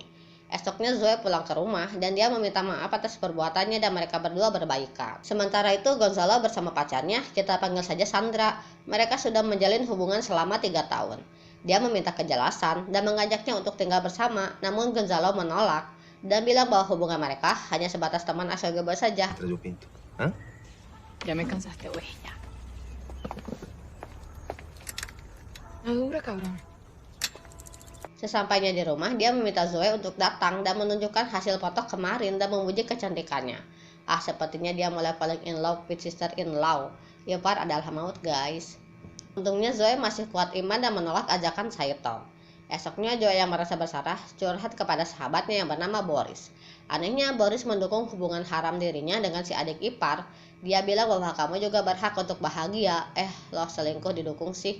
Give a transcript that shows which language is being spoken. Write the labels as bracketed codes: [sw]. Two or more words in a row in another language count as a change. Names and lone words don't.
[id] Esoknya Zoe pulang ke rumah dan dia meminta maaf atas perbuatannya dan mereka berdua berbaikan. Sementara itu Gonzalo bersama pacarnya, kita panggil saja Sandra, mereka sudah menjalin hubungan selama 3 tahun. Dia meminta kejelasan dan mengajaknya untuk tinggal bersama, namun Gonzalo menolak dan bilang bahwa hubungan mereka hanya sebatas teman asyagebo saja. [es] Yo pinto. ¿Ah? Ya me cansaste, güey, ya. No dura, cabrón. [id] Sesampainya di rumah, dia meminta Zoe untuk datang dan menunjukkan hasil foto kemarin dan memuji kecantikannya. Sepertinya dia mulai [en] falling in love with sister-in-law. [id] Ipar adalah maut, guys. Untungnya Zoe masih kuat iman dan menolak ajakan Saito. Esoknya Zoe yang merasa bersalah curhat kepada sahabatnya yang bernama Boris. Anehnya Boris mendukung hubungan haram dirinya dengan si adik ipar. Dia bilang bahwa kamu juga berhak untuk bahagia. Lo selingkuh didukung sih.